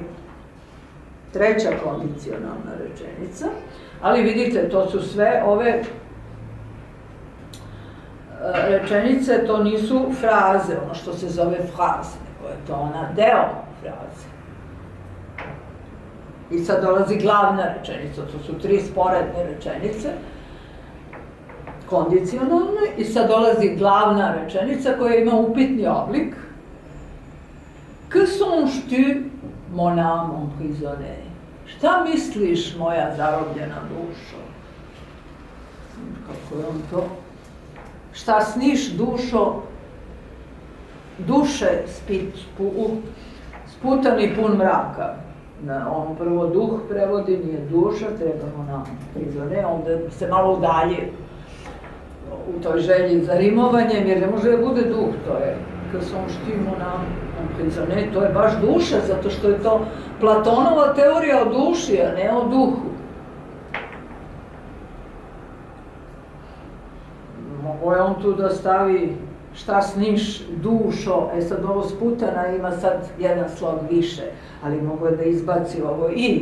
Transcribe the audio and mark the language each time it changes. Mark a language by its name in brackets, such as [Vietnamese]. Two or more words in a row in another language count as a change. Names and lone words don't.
[Serbian] Treća kondicionalna rečenica, ali vidite, to su sve ove rečenice, to nisu fraze, ono što se zove fraze, nego je to ona deo fraze. I sad dolazi glavna rečenica, to su 3 sporedne rečenice, kondicionalne, i sad dolazi glavna rečenica koja ima upitni oblik. [French] Que songes-tu, mon âme emprisonnée? [Serbian] Šta misliš, moja zarobljena dušo? Kako je on to? Šta sniš, dušo? Duše sputan i pun mraka. On prvo duh prevodi, nije duša, trebamo na prizore, onda se malo udalje u toj želji za rimovanjem, jer ne može da bude duh, to je [French] que songes-tu, mon âme emprisonnée, [Serbian] to je baš duša, zato što je to Platonova teorija o duši, a ne o duhu. Mogo je on tu da stavi šta sniš, dušo, sad ovo sputana ima sad jedan slog više, ali mogo je da izbaci ovo i.